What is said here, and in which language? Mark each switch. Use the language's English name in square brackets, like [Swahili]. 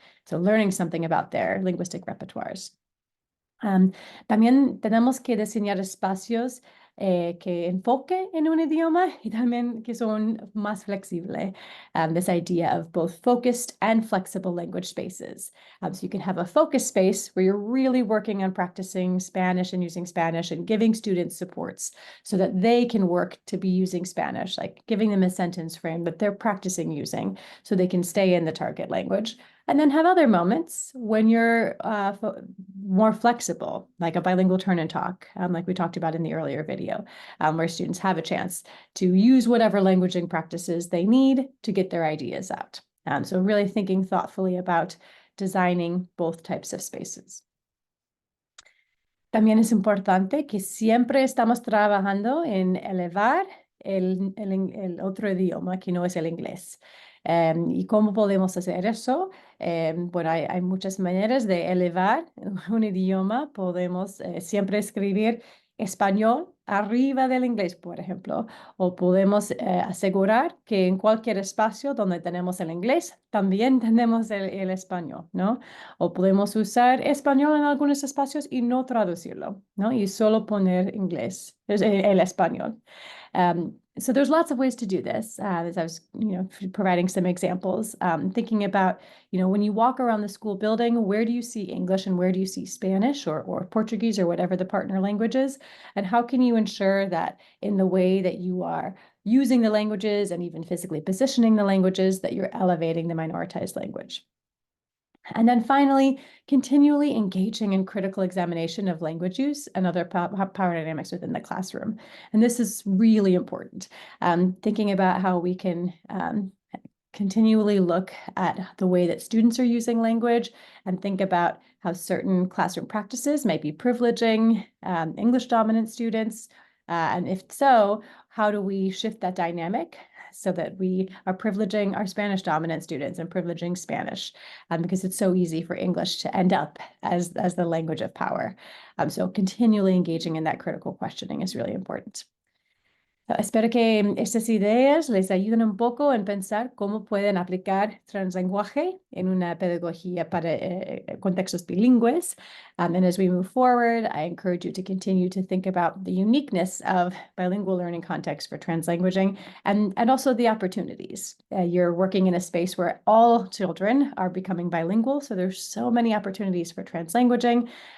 [English] So learning something about their linguistic repertoires. [Spanish] También tenemos que diseñar espacios que enfoque en un idioma y también que son más flexibles. [English] This idea of both focused and flexible language spaces. So you can have a focused space where you're really working on practicing Spanish and using Spanish and giving students supports so that they can work to be using Spanish, like giving them a sentence frame that they're practicing using so they can stay in the target language. And then have other moments when you're more flexible, like a bilingual turn and talk, like we talked about in the earlier video, where students have a chance to use whatever languaging practices they need to get their ideas out. So really thinking thoughtfully about designing both types of spaces. [Spanish] También es importante que siempre estamos trabajando en elevar el otro idioma que no es el inglés. ¿Y cómo podemos hacer eso? Bueno, hay muchas maneras de elevar un idioma. Podemos siempre escribir español arriba del inglés, por ejemplo, o podemos asegurar que en cualquier espacio donde tenemos el inglés, también tenemos el español, ¿no? O podemos usar español en algunos espacios y no traducirlo, ¿no? Y solo poner inglés, el español. [English] So there's lots of ways to do this. As I was, providing some examples, thinking about, when you walk around the school building, where do you see English and where do you see Spanish or Portuguese or whatever the partner language is? And how can you ensure that in the way that you are using the languages and even physically positioning the languages, that you're elevating the minoritized language? And then finally, continually engaging in critical examination of language use and other power dynamics within the classroom. And this is really important. Thinking about how we can continually look at the way that students are using language and think about how certain classroom practices might be privileging English dominant students. And if so, how do we shift that dynamic so that we are privileging our Spanish dominant students and privileging Spanish, because it's so easy for English to end up as the language of power. So continually engaging in that critical questioning is really important. [Spanish] Espero que estas ideas les ayuden un poco en pensar cómo pueden aplicar translenguaje en una pedagogía para contextos bilingües. [English] And as we move forward, I encourage you to continue to think about the uniqueness of bilingual learning contexts for translanguaging and also the opportunities. You're working in a space where all children are becoming bilingual, so there's so many opportunities for translanguaging.